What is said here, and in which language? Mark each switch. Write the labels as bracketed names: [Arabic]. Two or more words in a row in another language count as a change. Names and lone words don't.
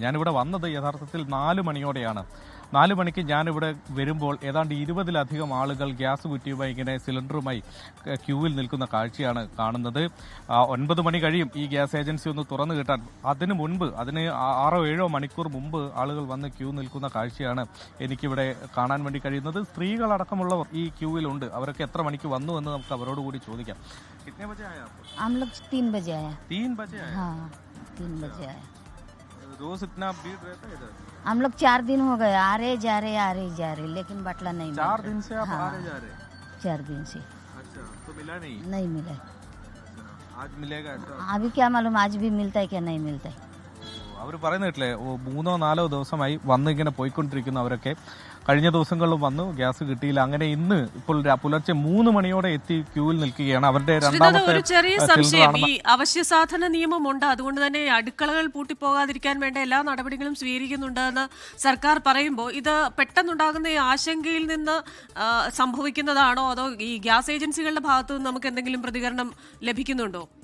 [Malayalam] ഞാനിവിടെ വന്നത് യഥാർത്ഥത്തിൽ 4 മണിയോടെയാണ്. 4 മണിക്ക് ഞാനിവിടെ വരുമ്പോൾ ഏതാണ്ട് 20-ലധികം ആളുകൾ ഗ്യാസ് കുറ്റിയുമായി ഇങ്ങനെ സിലിണ്ടറുമായി ക്യൂവിൽ നിൽക്കുന്ന കാഴ്ചയാണ് കാണുന്നത്. 9 മണി കഴിയും ഈ ഗ്യാസ് ഏജൻസി ഒന്ന് തുറന്നു കിട്ടാൻ. അതിന് 6-7 മണിക്കൂർ മുമ്പ് ആളുകൾ വന്ന് ക്യൂ നിൽക്കുന്ന കാഴ്ചയാണ് എനിക്കിവിടെ കാണാൻ വേണ്ടി കഴിയുന്നത്. സ്ത്രീകളടക്കമുള്ളവർ ഈ ക്യൂവിലുണ്ട്. അവരൊക്കെ എത്ര മണിക്ക് വന്നു എന്ന് നമുക്ക് അവരോട് കൂടി ചോദിക്കാം. [Hindi] कितने बजे आए आप? हम लोग 3 बजे आए. 3 बजे आए? हाँ, 3 बजे आए. रोज इतना भीड़ रहता है इधर? हम लोग 4 दिन हो गए आ रहे जा रहे लेकिन बटला नहीं 4 दिन से आप हाँ, आ रहे जा रहे? 4 दिन से. अच्छा, तो मिला नहीं? नहीं मिला. आज मिलेगा ऐसा? अभी क्या मालूम आज भी मिलता है क्या नहीं मिलता है. [Malayalam] അവർ പറയുന്നില്ലേ 3-4 ദിവസമായി വന്ന് ഇങ്ങനെ പോയിക്കൊണ്ടിരിക്കുന്നു. അവരൊക്കെ കഴിഞ്ഞ ദിവസങ്ങളിലും വന്നു, ഗ്യാസ് കിട്ടിയില്ല. അങ്ങനെ ഇന്ന് ഇപ്പോൾ പുലർച്ചെ 3 മണിയോടെ എത്തി ക്യൂവിൽ നിൽക്കുകയാണ്. അവരുടെ ഒരു ചെറിയ സംശയം, ഈ അവശ്യ സാധന നിയമമുണ്ട്, അതുകൊണ്ട് തന്നെ അടുക്കളകൾ പൂട്ടിപ്പോകാതിരിക്കാൻ വേണ്ട എല്ലാ നടപടികളും സ്വീകരിക്കുന്നുണ്ട് എന്ന് സർക്കാർ പറയുമ്പോൾ ഇത് പെട്ടെന്നുണ്ടാകുന്ന ഈ ആശങ്കയിൽ നിന്ന് സംഭവിക്കുന്നതാണോ, അതോ ഈ ഗ്യാസ് ഏജൻസികളുടെ ഭാഗത്തു നിന്ന് നമുക്ക് എന്തെങ്കിലും പ്രതികരണം ലഭിക്കുന്നുണ്ടോ?